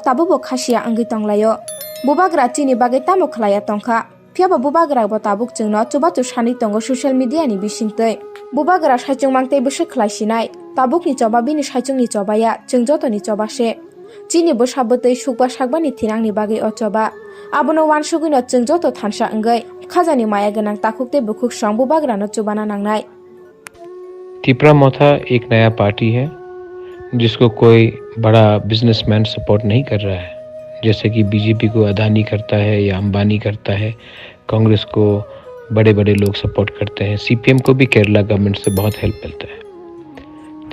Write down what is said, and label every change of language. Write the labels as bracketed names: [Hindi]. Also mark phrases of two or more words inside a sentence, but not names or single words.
[Kok Borok] tabubo khasia angui tonglaio bubagra chini bagui tamo khlaiya tongkha phiaba bubagra bo tabuk chungno chubachu sani tongo [English] social media [Kok Borok] ni bisingtei bubagra saichung mangtei bwse khlaisinai tabukni choba bini saichungni chobaya chung jotoni chobase chini bo sabutei sukba sakbani thinangni bagui o choba abono wansugino chung joto thansa angui khajani maya gonang takhukte bukhuk song bubagra no chubana nangnai। [Hindi] तिपरा मोथा एक नया पार्टी है जिसको कोई बड़ा बिजनेसमैन सपोर्ट नहीं कर रहा है, जैसे कि बीजेपी को अदानी करता है या अंबानी करता है, कांग्रेस को बड़े बड़े लोग सपोर्ट करते हैं, सीपीएम को भी केरला गवर्नमेंट से बहुत हेल्प मिलता है।